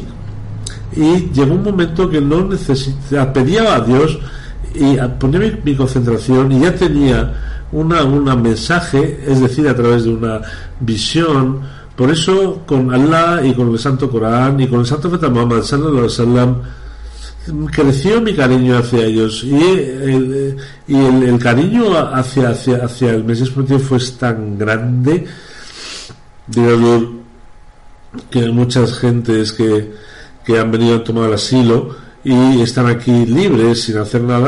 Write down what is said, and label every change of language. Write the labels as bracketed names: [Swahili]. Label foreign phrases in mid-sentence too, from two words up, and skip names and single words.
[Spanish] Y llegó un momento que no necesitaba, pedía a Dios y ponía mi concentración, y ya tenía una mensaje, es decir, a través de una visión. Por eso con Allah y con el Santo Corán y con el Santo Profeta Muhammad [Arabic] صلى الله عليه وسلم [Spanish] creció mi cariño hacia ellos, y el cariño hacia el Mesías prometido fue tan grande, digamos, que hay muchas gentes que han venido a tomar asilo y están aquí libres sin hacer nada.